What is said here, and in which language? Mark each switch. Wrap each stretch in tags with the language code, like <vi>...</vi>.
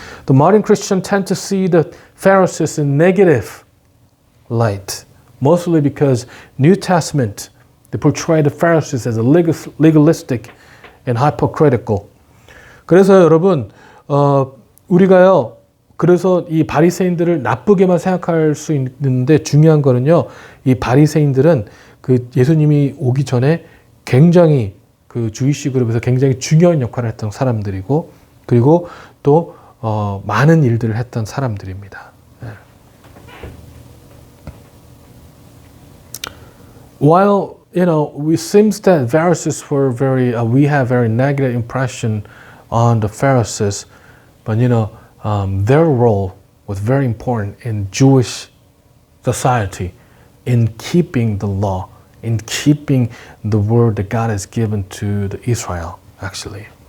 <en>The modern Christians tend to see the Pharisees in negative light, mostly because New Testament they portray the Pharisees as a legalistic and hypocritical.</en> <ko>그래서 여러분 우리가요, 그래서 이 바리새인들을 나쁘게만 생각할 수 있는데, 중요한 거는요, 이 바리새인들은 그 예수님이 오기 전에 굉장히 그 주이시 그룹에서 굉장히 중요한 역할을 했던 사람들이고, 그리고 또 많은 일들을 했던 사람들입니다.</ko> <en>While it seems that Pharisees were we have very negative impression on the Pharisees, but their role was very important in Jewish society, in keeping the law, in keeping the word that God has given to the Israel, actually.</en>